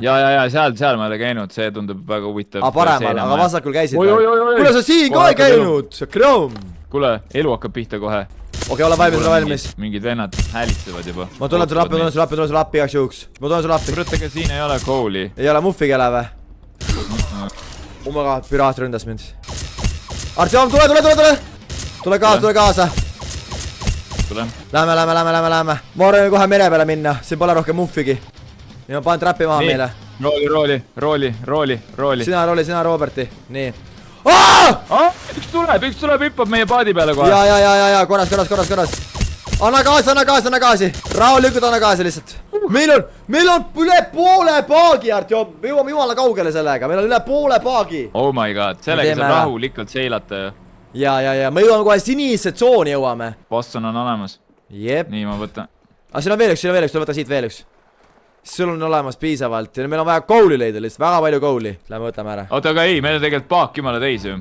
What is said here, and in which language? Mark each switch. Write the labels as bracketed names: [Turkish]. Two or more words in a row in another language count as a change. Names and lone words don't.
[Estonian] Ja, seal ma ei ole käinud, see tundub väga huvitav. Paremal, aga vasakul käisid või? Kuule, sa siin ka ei käinud, see Krom. Kuule, elu hakkab pihta kohe. Okei, ole valmis. Mingid vennad häälitsevad juba. Ma tulen sulle appi igaks juhuks. Ma tulen sulle appi. Kurat, ega siin ei ole kooli. Ei ole muffi kele või? [English] Oh my god, [Estonian] piraat ründas mind. Artjom, tule! Tule kaasa. Tulen. Lähme. Ma arvan kohe mere peale minna, siin pole rohkem muffigi. Nii, ma panen trappi maha meile. Rooli. Sina Roberti, nii. Üks tuleb, hüppab meie paadi peale kohe. Ja, korras. Anna gaasi. Rahulikult anna gaasi lihtsalt. Meil on üle poole paagi, Artjom. Me jõuame jumala kaugele sellega. Meil on üle poole paagi. [English] Oh my god, [Estonian] sellega saab rahulikult seilata ju. Ja, me jõuame kohe sinise tsooni jõuame. Boston on olemas. Jep. Nii, ma võtan. Aga siin on veel üks, tule võta siit veel üks. Sul on olemas piisavalt ja meil on vaja kouli leida lihtsalt, väga palju kouli. Lähme võtame ära. Oota, aga ei, meil on tegelikult paak jumala täis ju.